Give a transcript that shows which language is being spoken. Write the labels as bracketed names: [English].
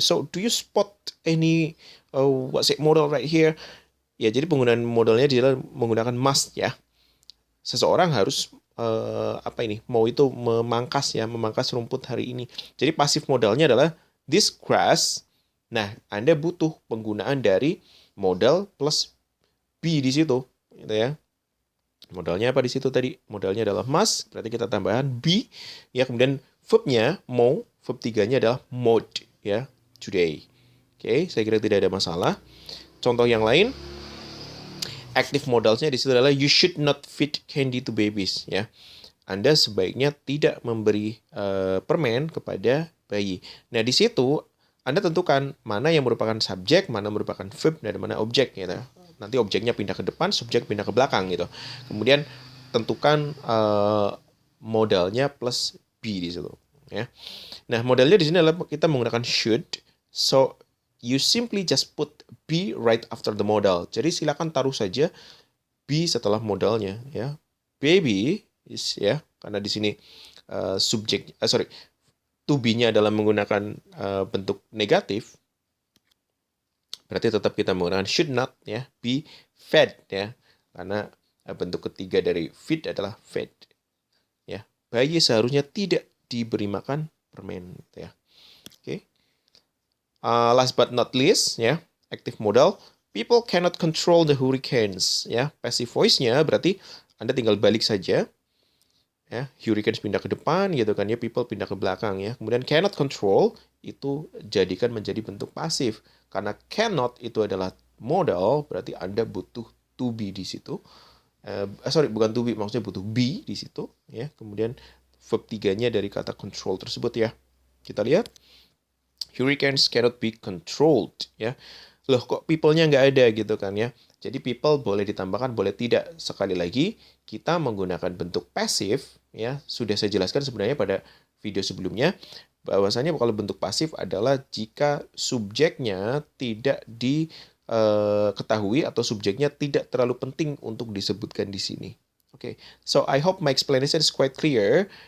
[English] So, do you spot any modal right here? [Indonesian] Ya, jadi penggunaan modalnya adalah menggunakan must ya. Seseorang harus mau itu memangkas rumput hari ini. Jadi pasif modalnya adalah this grass. Nah, Anda butuh penggunaan dari modal plus be di situ, gitu ya. Modalnya apa di situ tadi? Modalnya adalah must, berarti kita tambahkan be, ya. Kemudian verbnya mow, verb 3-nya adalah mowed, ya, today. Oke, saya kira tidak ada masalah. Contoh yang lain. Active modalsnya di situ adalah [English] you should not feed candy to babies [Indonesian] ya. Anda sebaiknya tidak memberi permen kepada bayi. Nah, di situ Anda tentukan mana yang merupakan subjek, mana merupakan verb, dan mana objek gitu. Nanti objeknya pindah ke depan, subjek pindah ke belakang gitu. Kemudian tentukan modalnya plus be di situ ya. Nah, modalnya di sini adalah kita menggunakan should. [English] So you simply just put be right after the modal. [Indonesian] Jadi silakan taruh saja be setelah modalnya ya. Baby is ya, karena di sini subjek to be-nya adalah menggunakan bentuk negatif. Berarti tetap kita menggunakan should not ya, be fed ya. Karena bentuk ketiga dari feed adalah fed. Ya. Bayi seharusnya tidak diberi makan permen ya. Oke. [English] Last but not least ya, active modal. People cannot control the hurricanes ya. [Indonesian] Passive voice-nya berarti Anda tinggal balik saja. Ya, hurricanes pindah ke depan gitu kan ya, people pindah ke belakang ya. Kemudian cannot control itu jadikan menjadi bentuk pasif. Karena cannot itu adalah modal, berarti Anda butuh to be di situ. Bukan to be, maksudnya butuh be di situ ya. Kemudian verb 3-nya dari kata control tersebut ya. Kita lihat. [English] Hurricanes cannot be controlled ya. [Indonesian] Loh, kok people-nya nggak ada gitu kan ya. Jadi people boleh ditambahkan, boleh tidak. Sekali lagi, kita menggunakan bentuk pasif ya. Sudah saya jelaskan sebenarnya pada video sebelumnya bahwasanya kalau bentuk pasif adalah jika subjeknya tidak diketahui atau subjeknya tidak terlalu penting untuk disebutkan di sini. [English] Oke, so I hope my explanation is quite clear.